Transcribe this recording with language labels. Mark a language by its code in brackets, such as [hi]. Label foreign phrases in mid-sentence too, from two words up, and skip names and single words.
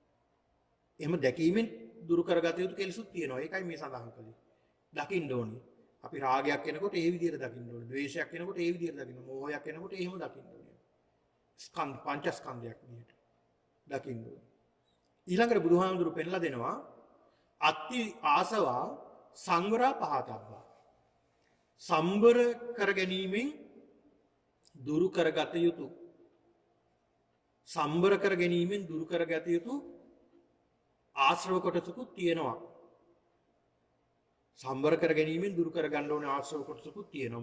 [si] එහෙම දැකීමෙන් දුරු කරගත යුතු කෙලෙසුත් තියෙනවා. ඒකයි මේ සඳහන් කළේ. දකින්න ඕනේ. අපි රාගයක් එනකොට ඒ විදිහට දකින්න ඕනේ. ද්වේෂයක් එනකොට ඒ විදිහට දකින්න. මෝහයක් එනකොට එහෙම දකින්න ඕනේ. ස්කන්ධ පංචස්කන්ධයක් විදිහට දකින්න ඕනේ. ඊළඟට බුදුහාමුදුරු පෙන්ලා දෙනවා [pi] අත්ති ආසවා සංවරා පහතබ්බා. [si] සම්බර කර ගැනීමෙන් දුරු කරගත යුතු. සම්බර කර ගැනීමෙන් දුරු කරගත යුතු ආශ්‍රව කොටසකුත් තියෙනවා. සම්බර කර ගැනීමෙන් දුරු කර ගන්න ඕනේ ආශ්‍රව කොටසකුත් තියෙනවා.